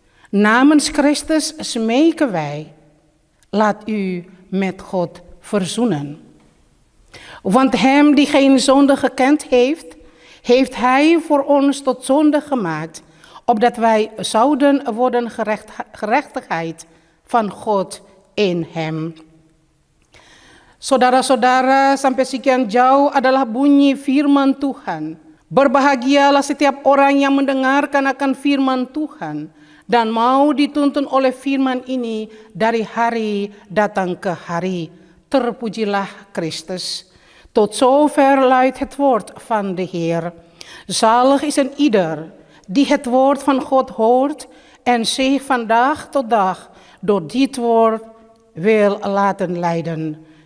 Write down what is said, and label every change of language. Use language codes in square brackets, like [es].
[nl] Namens Christus smeken wij, laat u met God verzoenen. Want hem die geen zonde gekend heeft, heeft hij voor ons tot zonde gemaakt, opdat wij zouden worden gerechtigheid van God in hem. [id] Saudara-saudara, sampai sekian jauh adalah bunyi firman Tuhan. Berbahagialah setiap orang yang mendengarkan akan firman Tuhan dan mau dituntun oleh firman ini dari hari datang ke hari. Terpujilah Christus. [nl] Tot zover luidt het woord van de Heer. Zalig is een ieder die het woord van God hoort en zich van dag tot dag door dit woord wil laten leiden.